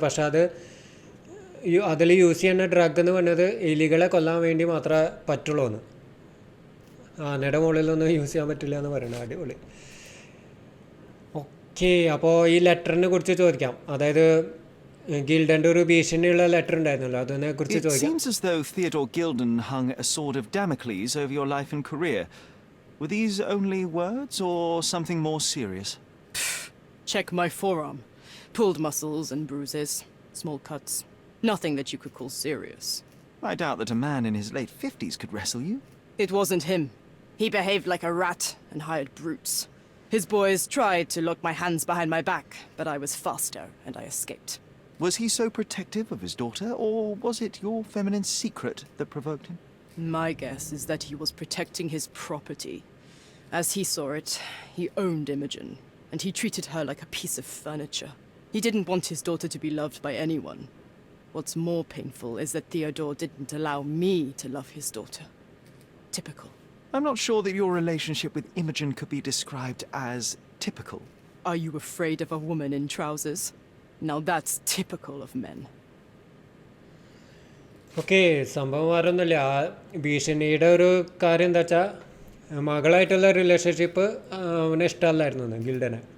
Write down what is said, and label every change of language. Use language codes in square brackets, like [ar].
[ml] പക്ഷെ അതിൽ യൂസ് ചെയ്യുന്ന ഡ്രഗ് എന്ന് പറഞ്ഞത് എലികളെ കൊല്ലാൻ വേണ്ടി മാത്രമേ പറ്റുള്ളൂ എന്ന്. ആനയുടെ മുകളിലൊന്നും യൂസ് ചെയ്യാൻ പറ്റില്ല എന്ന് പറയുന്നത്. അടിപൊളി. ഓക്കെ, അപ്പോൾ ഈ ലെറ്ററിനെ കുറിച്ച് ചോദിക്കാം. അതായത് ഗിൽഡൻ്റെ ഒരു ഭീഷണിയുള്ള ലെറ്റർ ഉണ്ടായിരുന്നല്ലോ, അതിനെ കുറിച്ച് [en] It [ml] ചോദിക്കാം. [en] seems as though Theodore Gilden hung a sword of Damocles over your life and career. Were these only words or something more serious? Check my forearm. Pulled muscles and bruises. Small cuts. Nothing that you could call serious. I doubt that a man in his late 50s could wrestle you. It wasn't him. He behaved like a rat and hired brutes. His boys tried to lock my hands behind my back, but I was faster and I escaped. Was he so protective of his daughter, or was it your feminine secret that provoked him? My guess is that he was protecting his property. As he saw it, he owned Imogen, and he treated her like a piece of furniture. He didn't want his daughter to be loved by anyone. What's more painful is that Theodore didn't allow me to love his daughter. Typical. I'm not sure that your relationship with Imogen could be described as typical. Are you afraid of a woman in trousers? Now that's typical of men. [ml] Okay, സംഭവം വേറൊന്നുമില്ല. ആ ഭീഷണിയുടെ ഒരു കാര്യം എന്താ വെച്ചാൽ മകളായിട്ടുള്ള relationship അവനെ ഇഷ്ടമല്ലായിരുന്നു ഗിൽഡനെ.